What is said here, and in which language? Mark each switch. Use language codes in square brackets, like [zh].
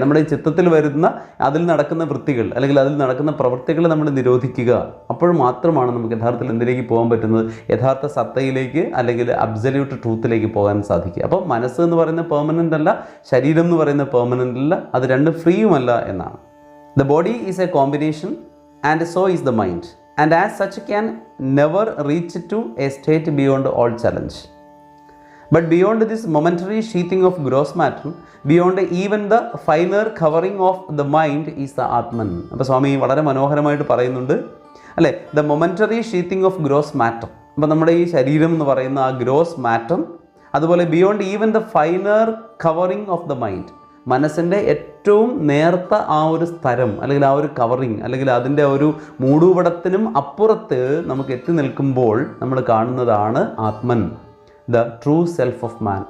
[ml] നമ്മുടെ ഈ ചിത്തത്തിൽ വരുന്ന, അതിൽ നടക്കുന്ന വൃത്തികൾ അല്ലെങ്കിൽ അതിൽ നടക്കുന്ന പ്രവൃത്തികൾ നമ്മൾ നിരോധിക്കുക. അപ്പോൾ മാത്രമാണ് നമുക്ക് യഥാർത്ഥത്തിൽ എന്തിലേക്ക് പോകാൻ പറ്റുന്നത്? യഥാർത്ഥ സത്തയിലേക്ക് അല്ലെങ്കിൽ അബ്സല്യൂട്ട് ട്രൂത്തിലേക്ക് പോകാൻ സാധിക്കുക. അപ്പോൾ മനസ്സ് എന്ന് പറയുന്നത് പെർമനൻ്റ് അല്ല, ശരീരം എന്ന് പറയുന്നത് പെർമനൻ്റ് അല്ല, അത് രണ്ട് ഫ്രീയുമല്ല എന്നാണ്. [en] The body is a combination and so is the mind, and as such can never reach to a state beyond all challenge. But beyond this momentary sheathing of gross matter, beyond even the finer covering of the mind is the Atman. [ml] അപ്പോൾ സ്വാമി വളരെ മനോഹരമായിട്ട് പറയുന്നുണ്ട്, അല്ലേ? [en] The momentary sheathing of gross matter. [ml] അപ്പോൾ നമ്മുടെ ഈ ശരീരം എന്ന് പറയുന്ന ആ ഗ്രോസ് മാറ്റർ, അതുപോലെ [en] beyond even the finer covering of the mind, [ml] മനസ്സിൻ്റെ ഏറ്റവും നേർത്ത ആ ഒരു സ്ഥലം അല്ലെങ്കിൽ ആ ഒരു കവറിങ് അല്ലെങ്കിൽ അതിൻ്റെ ഒരു മൂടുപടത്തിനും അപ്പുറത്ത് നമുക്ക് എത്തി നിൽക്കുമ്പോൾ നമ്മൾ കാണുന്നതാണ് atman, [en] The true self of man.